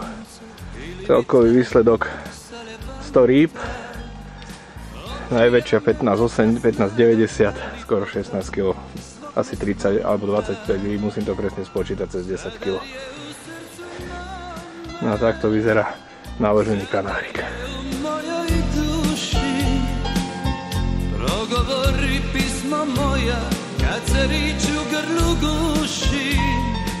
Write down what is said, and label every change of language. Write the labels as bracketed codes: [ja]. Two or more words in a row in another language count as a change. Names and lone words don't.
[sk] Celkový výsledok 100 rýb. Najväčšia 15,90, skoro 16 kg. Asi 30 alebo 25 rýb, musím to presne spočítať cez 10 kg. No a takto vyzerá naložený kanárik. [hr] Mojoj duši progovori pismo moja, kad se rič u grlu guši.